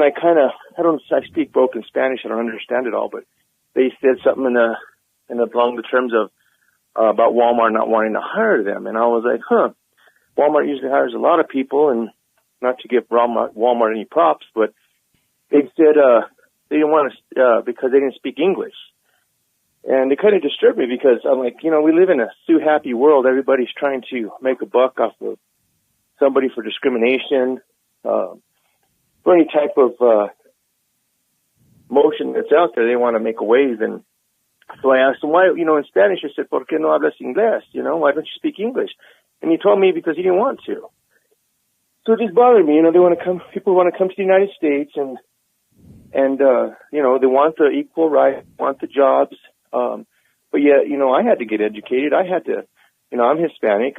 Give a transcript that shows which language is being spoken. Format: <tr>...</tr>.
<en>I speak broken Spanish. I don't understand it all, but they said something along the terms of about Walmart not wanting to hire them, and I was like, Walmart usually hires a lot of people, and not to give Walmart any props, but they said they didn't want to because they didn't speak English. And it kind of disturbed me because I'm like, we live in a sue-happy world. Everybody's trying to make a buck off of somebody for discrimination, for any type of motion that's out there. They want to make a wave. And so I asked him, why, in Spanish, I said,</en> <es>¿Por qué no hablas inglés?</es> <en>Why don't you speak English? And he told me because he didn't want to. So it just bothered me. People want to come to the United States and they want the equal rights, want the jobs. But yet, I had to get educated. I had to, I'm Hispanic.</en>